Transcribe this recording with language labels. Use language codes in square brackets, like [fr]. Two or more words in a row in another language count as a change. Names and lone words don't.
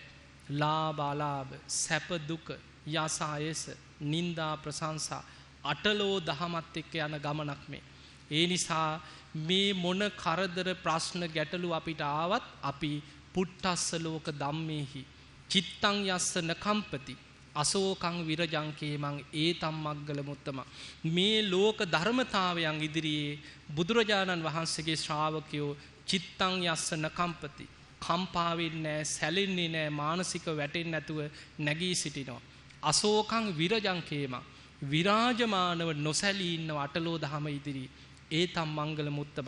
[si] ලාභ අලාභ සැප දුක යස ආයස නිന്ദා ප්‍රශංසා අටලෝ දහමත් එක්ක යන ගමනක් මේ. ඒ නිසා මේ මොන කරදර ප්‍රශ්න ගැටලු අපිට ආවත් අපි [pi] පුට්ටස්ස ලෝක ධම්මේහි චිත්තං යස්ස නකම්පති අසෝකං විරජං කේමං ඒතම් මග්ගල මුත්තම. [si] මේ ලෝක ධර්මතාවයන් ඉදිරියේ බුදුරජාණන් වහන්සේගේ ශ්‍රාවකයෝ [pi] චිත්තං යස්ස නකම්පති [si] කම්පා වෙන්නේ නැහැ, සැලෙන්නේ නැහැ, මානසික වැටෙන්නේ නැතුව නැගී සිටිනවා. [pi] අසෝකං විරජං කේමං [si] විරාජමානව නොසැලී ඉන්න අටලෝ දහම ඉදිරියේ [pi] ඒතම් මංගල මුත්තම.